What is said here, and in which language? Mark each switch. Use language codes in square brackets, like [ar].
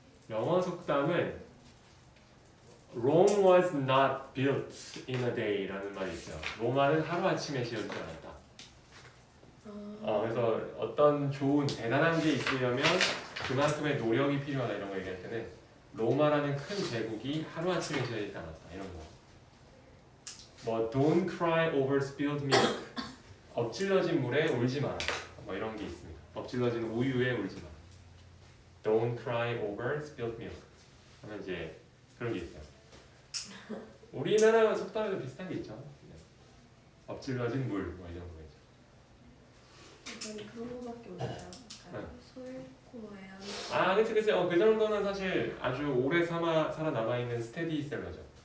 [ko] 영어 속담은 [en] Rome was not built in a day [ko] 라는 말이 있어요. 로마는 하루아침에 지어지지 않았다. 그래서 어떤 좋은 대단한 게 있으려면 그만큼의 노력이 필요하다 이런 거 얘기할 때는 로마라는 큰 제국이 하루아침에 지어지지 않았다 이런 거. [en] Don't cry over spilled milk. [ko] 엎질러진 물에 울지 마라. 이런 게 있습니다. 엎질러진 우유에 울지 마라. [en] Don't cry over spilled milk. [ko] 하면 이제 그런 게 있어요. 우리나라 속담에도 비슷한 게 있죠. 엎질러진 물 이런 거 있죠. 이건 그런 거밖에 몰라요. 소잃고 애완. 그치. 그 정도는 사실 아주 오래 살아남아 있는 스테디셀러죠.